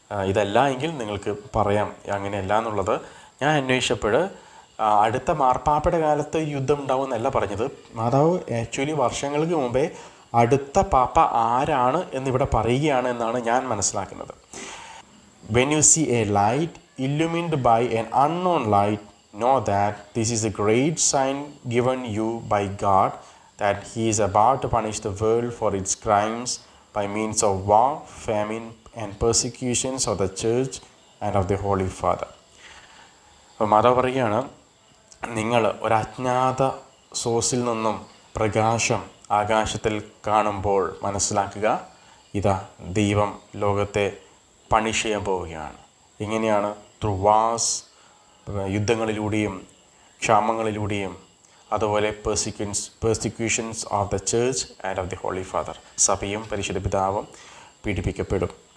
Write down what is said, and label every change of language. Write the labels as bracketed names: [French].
[Malayalam] ഇതല്ല എങ്കിൽ നിങ്ങൾക്ക് പറയാം അങ്ങനെയല്ല എന്നുള്ളത്. ഞാൻ അന്വേഷിച്ചപ്പോൾ അടുത്ത മാർപ്പാപ്പയുടെ കാലത്ത് യുദ്ധം ഉണ്ടാവും എന്നല്ല പറഞ്ഞത്. മാതാവ് ആക്ച്വലി വർഷങ്ങൾക്ക് മുമ്പേ അടുത്ത പാപ്പ ആരാണ് എന്നിവിടെ പറയുകയാണ് എന്നാണ് ഞാൻ മനസ്സിലാക്കുന്നത്. [English] When you see a light illumined by an unknown light, know that this is a great sign given you by God, that He is about to punish the world for its crimes by means of war, famine, and persecutions of the Church and of the Holy Father. [Malayalam] അപ്പോൾ മാതാവ് പറയുകയാണ്, നിങ്ങൾ ഒരു അജ്ഞാത സോഴ്സിൽ നിന്നും പ്രകാശം ആകാശത്തിൽ കാണുമ്പോൾ മനസ്സിലാക്കുക, ഇതാ ദൈവം ലോകത്തെ പണിഷ് ചെയ്യാൻ പോവുകയാണ്. എങ്ങനെയാണ്? [English] through wars, [Malayalam] യുദ്ധങ്ങളിലൂടെയും ക്ഷാമങ്ങളിലൂടെയും, അതുപോലെ [English] persecutions of the church and of the Holy Father, [Malayalam] സഭയും പരിശുദ്ധ പിതാവും പീഡിപ്പിക്കപ്പെടും.